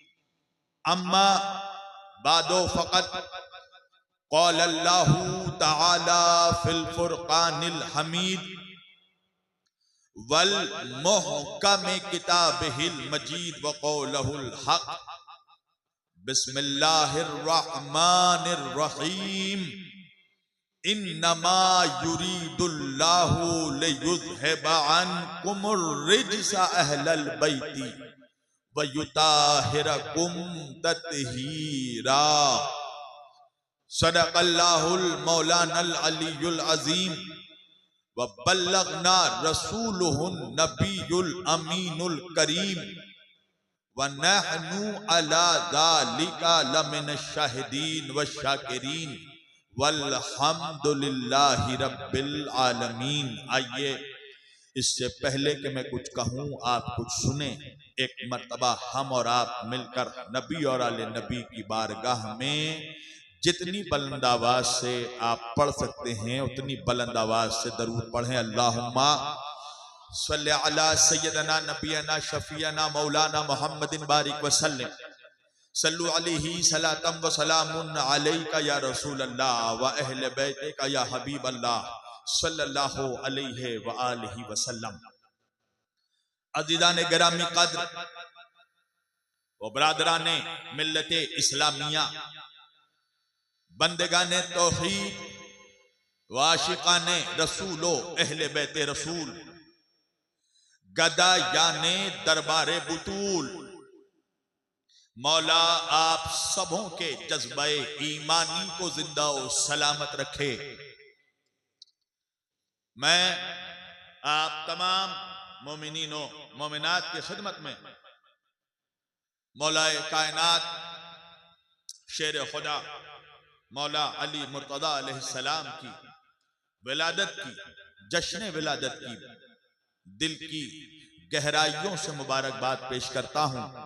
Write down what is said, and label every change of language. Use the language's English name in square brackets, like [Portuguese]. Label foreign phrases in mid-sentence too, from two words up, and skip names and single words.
[Arabic] أما بعد فقط قال الله تعالى في الفرقان الحميد والمحكم كتابه المجيد وقوله الحق بسم الله الرحمن الرحيم إنما يريد الله ليذهب عنكم الرجس أهل البيت ويطهركم تطهيرا. صدق الله مولانا العلي العظيم وبلغنا رسوله النبي الأمين الكريم ونحن على ذلك لمن الشاهدين والشاكرين والحمد لله رب العالمين. [Urdu] آئیے، اس سے پہلے کہ میں کچھ کہوں آپ کچھ سنے. ایک مرتبہ ہم اور آپ مل کر نبی اور آل نبی کی بارگاہ میں جتنی بلند آواز سے آپ پڑھ سکتے ہیں اتنی بلند آواز سے درود پڑھیں. [Arabic] اللهم صل على سيدنا نبينا شفيعنا مولانا محمد بارك وسلم صلوا عليه صلاة وسلام عليك يا رسول الله وأهل بيتك يا حبيب الله صلى الله عليه وآله وسلم. [Urdu] عزیزان گرامی قدر و برادران ملت اسلامیہ، بندگان توحید و عاشقان رسول و اہل بیت رسول، گدایان دربار بتول، مولا آپ سبوں کے جذبۂ ایمانی کو زندہ اور سلامت رکھے. میں آپ تمام مومنینوں مومنات کی خدمت میں مولائے کائنات شیر خدا مولا علی مرتضیٰ علیہ السلام کی ولادت کی جشن ولادت کی دل کی گہرائیوں سے مبارکباد پیش کرتا ہوں.